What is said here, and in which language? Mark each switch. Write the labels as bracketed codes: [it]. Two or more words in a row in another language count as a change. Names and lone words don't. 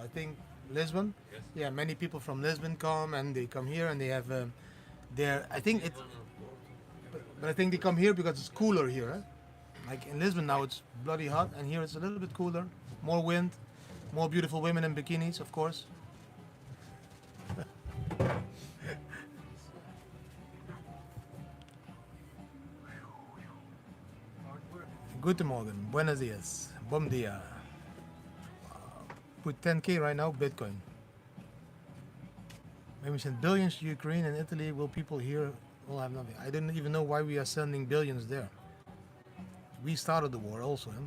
[en] I think Lisbon. Yes. Yeah, many people from Lisbon come and they come here and they have I think it. But I think they come here because it's cooler here. Eh? Like in Lisbon now it's bloody hot, and here it's a little bit cooler, more wind, more beautiful women in bikinis, of course. [de] Guten Morgen, [es] buenos dias, [pt] bom dia. [en] Put 10k right now, Bitcoin. Maybe we send billions to Ukraine and Italy. Will people here will have nothing? I don't even know why we are sending billions there. We started the war also.